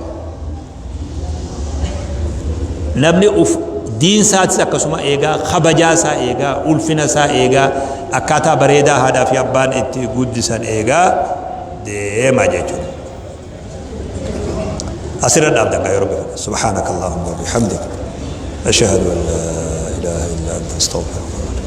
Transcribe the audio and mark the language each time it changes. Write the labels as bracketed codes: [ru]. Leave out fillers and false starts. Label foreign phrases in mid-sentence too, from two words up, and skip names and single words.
[om] namni uf diin saatis akkasuma eegaa kabajaa isaa eegaa ulfina isaa eegaa akkaataa bareedaa haadhaa fi abbaan itti guddisan eegaa deema jechuudha asirra dhaabdan gaa yeroo gaafadha [ar] سبحانك اللهم وبحمدك أشهد أن لا إله إلا أنت أستغفرك